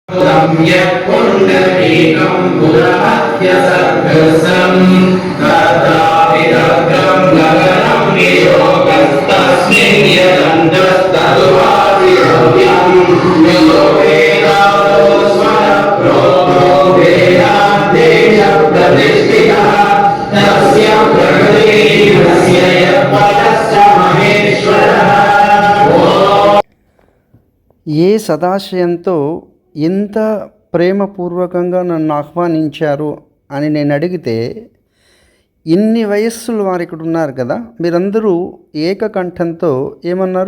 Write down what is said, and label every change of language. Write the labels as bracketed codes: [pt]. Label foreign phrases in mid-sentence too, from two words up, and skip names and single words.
[sa] यत्पुण्डरीकं पुरहत्य सर्गसं तत्रापिदग्रं गगनं नियोगस्तस्मिन् यदन्तस्तदुवादिव्यं यो वेदातो स्वरप्रोतो वेदान्तेशप्रतिष्ठितः तस्य प्रकृतिरस्य यत्परश्च महेश्वरः। [te] ఏ సదాశయంతో ఇంత ప్రేమపూర్వకంగా నన్ను ఆహ్వానించారు అని నేను అడిగితే, ఇన్ని వయస్సులు వారు ఇక్కడ ఉన్నారు కదా, మీరందరూ ఏకకంఠంతో ఏమన్నారు?